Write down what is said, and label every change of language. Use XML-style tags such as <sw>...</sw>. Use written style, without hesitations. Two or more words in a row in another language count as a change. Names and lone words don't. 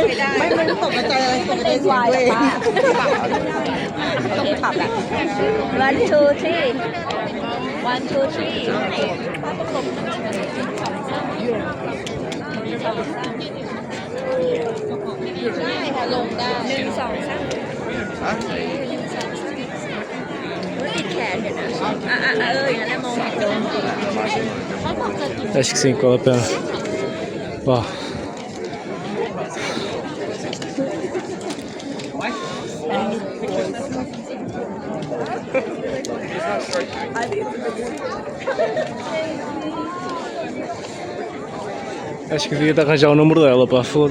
<th>1 2 3 1 2 3 ลงได้1 2 3ติดแขนเดี๋ยวนะอย่างนั้นมองลง</th> <pt>Acho que sim, vale a pena. Ó. Acho que devia de arranjar o número dela, pá, foda.</pt>